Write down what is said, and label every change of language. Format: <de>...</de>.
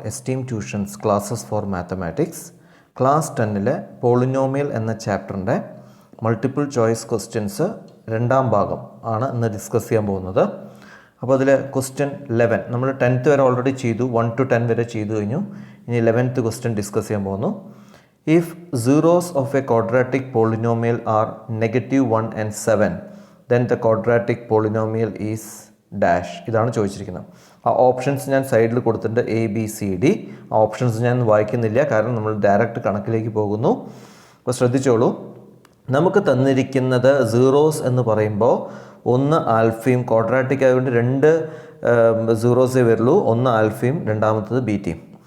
<ml>Esteem tuitions classes four mathematics class 10-ലെ polynomial എന്ന ചാപ്റ്ററിൻ്റെ multiple choice questions രണ്ടാം ഭാഗം ആണ് ഇന്ന് ഡിസ്കസ് ചെയ്യാൻ പോകുന്നത്. അപ്പോൾ അതിൽ ക്വസ്റ്റ്യൻ 11 നമ്മൾ 10th വരെ ഓൾറെഡി ചെയ്തു, 1 to 10 വരെ ചെയ്തു കഴിഞ്ഞു. ഇനി 11th ക്വസ്റ്റ്യൻ ഡിസ്കസ് ചെയ്യാൻ പോകുന്നു.</ml> <en>If zeros of a quadratic polynomial are -1 and 7, then the quadratic polynomial is dash.</en> <ml>ഇതാണ് ചോദിച്ചിരിക്കുന്നത്. ആ ഓപ്ഷൻസ് ഞാൻ സൈഡിൽ കൊടുത്തിട്ടുണ്ട്, എ ബി സി ഡി. ആ ഓപ്ഷൻസ് ഞാൻ വായിക്കുന്നില്ല, കാരണം നമ്മൾ ഡയറക്റ്റ് കണക്കിലേക്ക് പോകുന്നു. അപ്പോൾ ശ്രദ്ധിച്ചോളൂ, നമുക്ക് തന്നിരിക്കുന്നത് സീറോസ് എന്ന് പറയുമ്പോൾ ഒന്ന് ആൽഫയും, ക്വാഡ്രാറ്റിക് ആയതുകൊണ്ട് രണ്ട് സീറോസേ വരുള്ളൂ, ഒന്ന് ആൽഫയും രണ്ടാമത്തത് ബീറ്റയും.</ml>